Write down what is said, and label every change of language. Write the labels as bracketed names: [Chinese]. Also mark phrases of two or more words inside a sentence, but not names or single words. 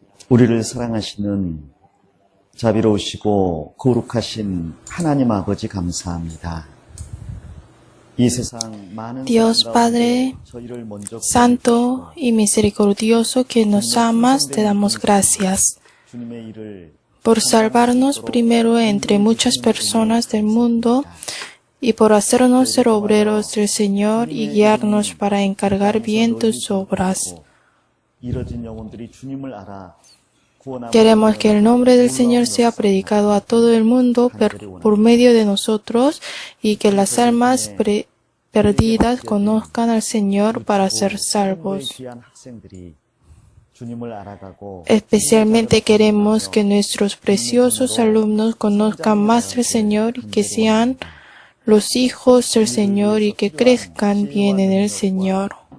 [Korean] 우리를 사랑하시는 자비로우시고 거룩하신 하나님 아버지 감사합니다. 이 세상 많은 [Spanish] Dios Padre Santo y misericordioso que nos amas, te damos gracias [Korean] 주님의 일을 [Spanish] por salvarnos primero entre muchas personas del mundo y por hacernos ser obreros del Señor y guiarnos para encargar bien tus obras. [Korean] 이뤄진 영혼들이 주님을 알아 [Spanish] Queremos que el nombre del Señor sea predicado a todo el mundo por medio de nosotros y que las almas perdidas conozcan al Señor para ser salvos. Especialmente queremos que nuestros preciosos alumnos conozcan más al Señor y que sean los hijos del Señor y que crezcan bien en el Señor.